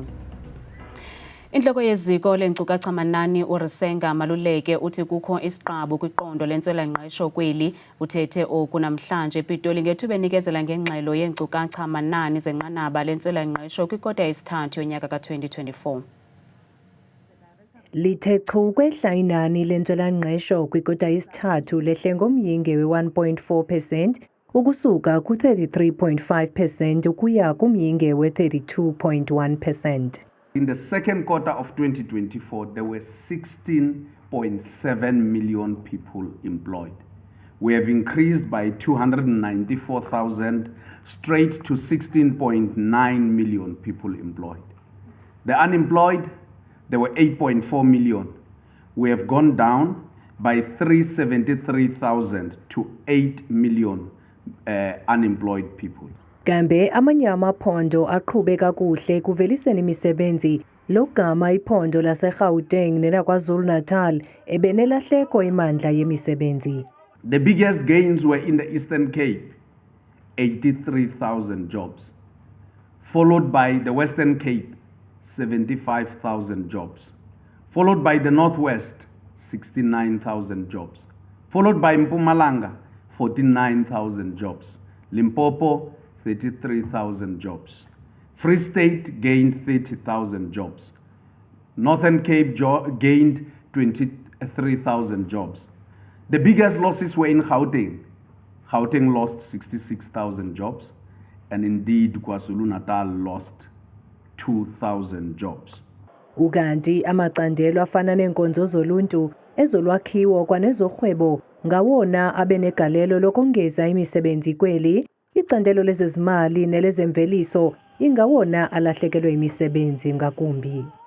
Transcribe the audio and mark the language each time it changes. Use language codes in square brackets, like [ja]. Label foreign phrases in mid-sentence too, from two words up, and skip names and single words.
[xh] Inhloko yeziko lenkcukacha manani uRisenga Maluleke uthi kukho isiqabu kwiqondo lentswela-ngqesho kweli uthethe oku namhlanje ePitoli ngethuba enikezela ngengxelo yenkcukacha manani zenqanaba lentswela-ngqesho kwikota yesithathu yonyaka ka-2024. Lithe chu kwehla inani lentswela-ngqesho kwikota yesithathu lehle ngomyinge we-1.4% ukusuka ku-33.5% ukuya kumyinge we-32.1%. [en] In the second quarter of 2024, there were 16.7 million people employed. We have increased by 294,000 straight to 16.9 million people employed. The unemployed, there were 8.4 million. We have gone down by 373,000 to 8 million unemployed people. [xh] Kambe amanye amaphondo aqhubeka kuhle kuveliseni imisebenzi logama iphondo laseGauteng nelakwaZulu-Natal ebenelahleko imandla yemisebenzi. [en] The biggest gains were in the Eastern Cape, 83,000 jobs, followed by the Western Cape, 75,000 jobs, followed by the Northwest, 69,000 jobs, followed by Mpumalanga, 49,000 jobs, Limpopo, 33,000 jobs. Free State gained 30,000 jobs. Northern Cape gained 23,000 jobs. The biggest losses were in Gauteng. Gauteng lost 66,000 jobs, and indeed KwaZulu-Natal lost 2,000 jobs. [xh] Ukanti amacandelo afana nenkonzo zoluntu ezolwakhiwo kwanezorhwebo ngawona abenegalelo lokongeza imisebenzi kweli. Icandelo lezezimali nelezemveliso ingawona alahlekelwe imisebenzi ngakumbi.